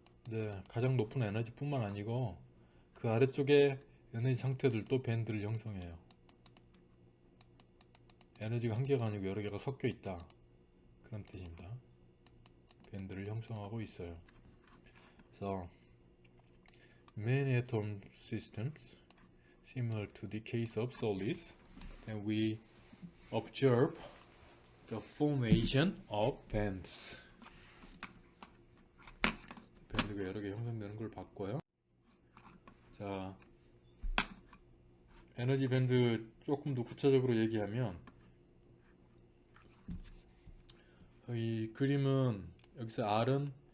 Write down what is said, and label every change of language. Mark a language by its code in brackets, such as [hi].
[ko] 네, 가장 높은 에너지뿐만 아니고 그 아래쪽에 에너지 상태들도 밴드를 형성해요. 에너지가 한 개가 아니고 여러 개가 섞여 있다, 그런 뜻입니다. 밴드를 형성하고 있어요. [en] So, many atom systems, similar to the case of solids, then we observe the formation of bands. [ko] 밴드가 여러 개 형성되는 걸 봤고요. 자, 에너지 밴드 조금 더 구체적으로 얘기하면, 이 그림은 여기서 R은